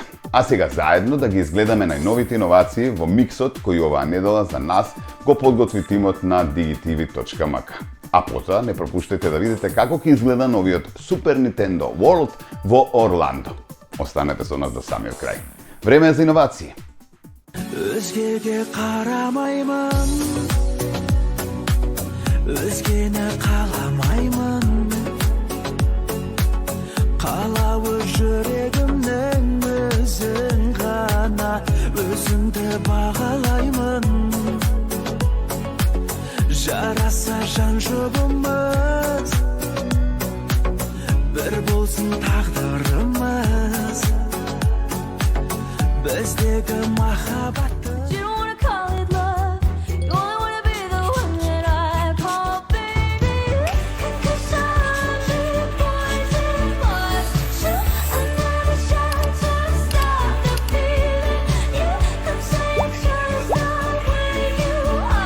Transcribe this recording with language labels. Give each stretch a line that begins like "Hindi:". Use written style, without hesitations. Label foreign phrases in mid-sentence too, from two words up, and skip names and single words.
Macedonian: А сега заедно да ги изгледаме најновите иновации во миксот кој оваа недела за нас го подготви тимот на digitv.mk. А потоа не пропуштете да видите како ќе изгледа новиот Super Nintendo World во Орландо. Останете со нас до самиот крај. Време е за иновации.
Kazakh: Өзгеге қарамаймын, өзгені қаламаймын, қалауы жүрегімнің өзің ғана, өзіңді бағалаймын. Жараса жан жұбымыз, бір болсын тағдырымыз, біздегі махаббат.
English: You don't wanna call it love, you only wanna be the one that I call baby. 'Cause I'm the poison motion, another shot to stop the feeling. Yeah, I'm saying just not where you are.